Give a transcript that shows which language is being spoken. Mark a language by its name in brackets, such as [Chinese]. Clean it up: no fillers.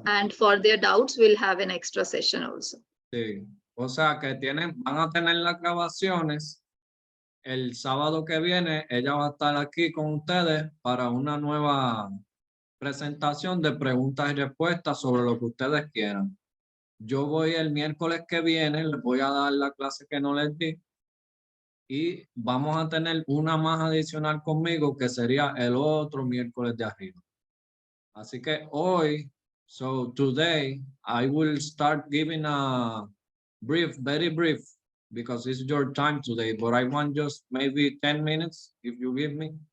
[English] And for their doubts, we'll have an extra session also. [Spanish] Sí. O sea que van a tener las grabaciones. El sábado que viene, ella va a estar aquí con ustedes para una nueva presentación de preguntas y respuestas sobre lo que ustedes quieran. Yo voy el miércoles que viene, les voy a dar la clase que no les di y vamos a tener una más adicional conmigo que sería el otro miércoles de arriba. Así que hoy, [English] so today, I will start giving a brief, very brief, because it's your time today, but I want just maybe 10 minutes, if you give me.